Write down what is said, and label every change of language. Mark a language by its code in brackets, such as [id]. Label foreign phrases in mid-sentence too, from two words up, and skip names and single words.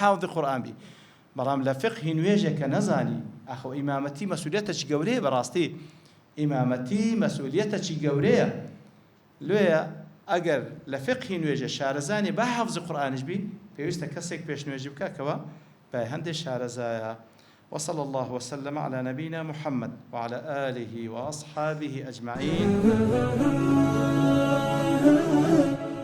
[ckb] حافظی قورئان بی بەڵام لە فقهی نوێژێک کە نەزانی ئەخۆ ئیمامەتی مەسئولیەتێکی گەورەیە بەڕاستی ئیمامەتی مەسئولیەتێکی گەورەیە لێیە ئەگەر لە فقهی نوێژە شارەزانی با حافظی قورئانش بی پێویستە کەسێک پێشنوێژی بکاتەوە بە هەندێک شارەزایە [ar] وصلى الله وسلم على نبينا محمد وعلى آله وأصحابه أجمعين